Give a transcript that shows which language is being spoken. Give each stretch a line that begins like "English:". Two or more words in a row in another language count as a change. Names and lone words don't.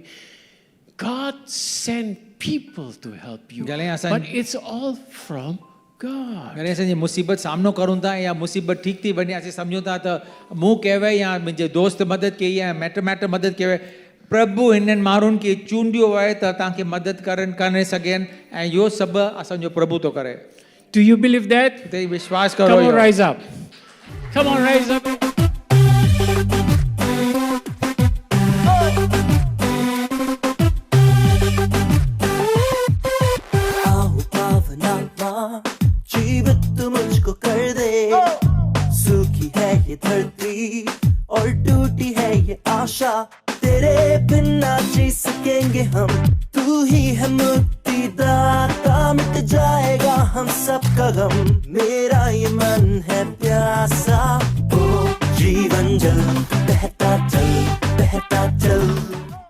English: God sent people to help you.
Sindhi: जॾहिं असां-
English: But it's all from God.
Sindhi: जॾहिं असांजी मुसीबत सामनो करूं था या मुसीबत ठीक थी वञे असीं सम्झूं था त मूं कयो आहे या मुंहिंजे दोस्त मदद कई आहे माइट मदद कयो आहे प्रभु हिननि माण्हुनि खे चूंडियो आहे त तव्हांखे मदद करे सघनि ऐं इहो सभु असांजो प्रभु थो करे
English: Do you believe that?
Sindhi: ते विश्वास करो
English: Come on,
Sindhi: इहो।
English: rise up. Come on, rise up.
Hindi: आओ पावनात्मा जीवित मुझको कर दे सूखी है ये धरती और टूटी है ये आशा तेरे बिना जी सकेंगे हम तू ही है मुक्तिदाता मिट जाएगा हम सबका गम मेरा ये मन है प्यासा ओ जीवन जल बहता चल